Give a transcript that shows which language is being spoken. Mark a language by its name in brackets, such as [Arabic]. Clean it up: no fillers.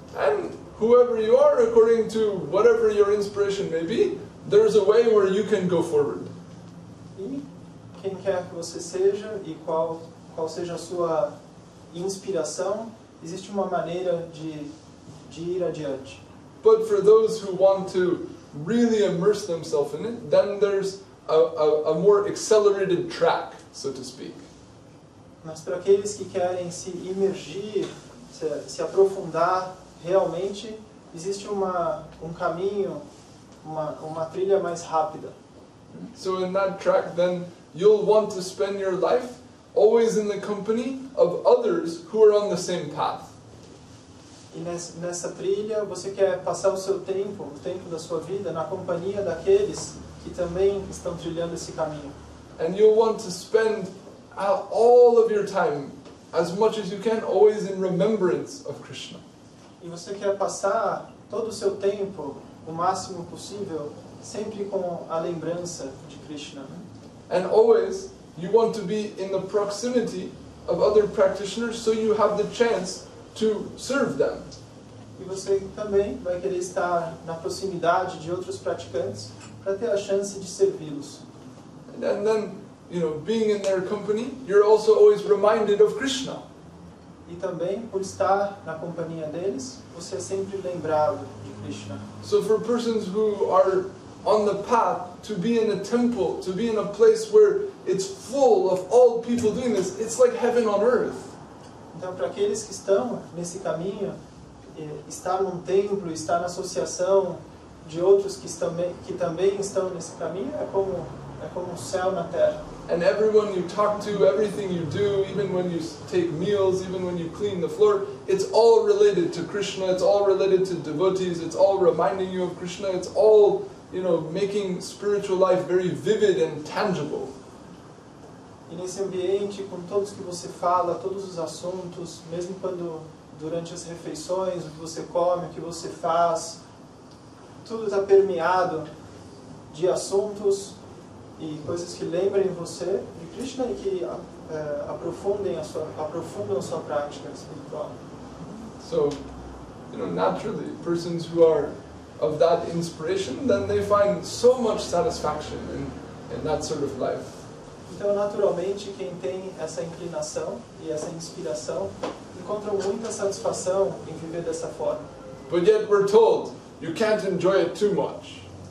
[English] And whoever you are, according to whatever your inspiration may be, there's a way where you can go forward. [Portuguese] E quem quer que você seja e qual seja a sua inspiração, existe uma maneira de ir adiante. [English] But for those who want to really immerse themselves in it, then there's a more accelerated track, so to speak. [Portuguese] Mas para aqueles que querem se imergir, se aprofundar realmente, existe um caminho, uma trilha mais rápida. [English] So in that track, then you'll want to spend your life always in the company of others who are on the same path. [Portuguese] E nessa trilha você quer passar o tempo da sua vida na companhia daqueles que também estão trilhando esse caminho. [English] And you'll want to spend all of your time, as much as you can, always in remembrance of Krishna. [Portuguese] E você quer passar todo o seu tempo, o máximo possível, sempre com a lembrança de Krishna. [English] And always you want to be in the proximity of other practitioners so you have the chance to serve them. [Portuguese] E você também vai querer estar na proximidade de outros praticantes para ter a chance de servi-los. [English] And then, being in their company, you're also always reminded of Krishna. [Portuguese] E também, por estar na companhia deles, você é sempre lembrado de Krishna. [English] So for persons who are on the path to be in a temple, to be in a place where it's full of all people doing this, it's like heaven on earth. [Portuguese] Então, para aqueles que estão nesse caminho, estar num templo, estar na associação de outros que também estão nesse caminho, é como um céu na terra. [English] And everyone you talk to, everything you do, even when you take meals, even when you clean the floor, it's all related to Krishna, it's all related to devotees, it's all reminding you of Krishna, it's all, making spiritual life very vivid and tangible. [Portuguese] E nesse ambiente, com todos que você fala, todos os assuntos, mesmo quando durante as refeições, o que você come, o que você faz, tudo está permeado de assuntos e coisas que lembrem você de Krishna e que aprofundam a sua prática espiritual. [English] So, naturally, persons who are of that inspiration, then they find so much satisfaction in that sort of life. [Portuguese] Então, naturalmente, quem tem essa inclinação e essa inspiração encontra muita satisfação em viver dessa forma. [English] But yet we're told, you can't enjoy it too much.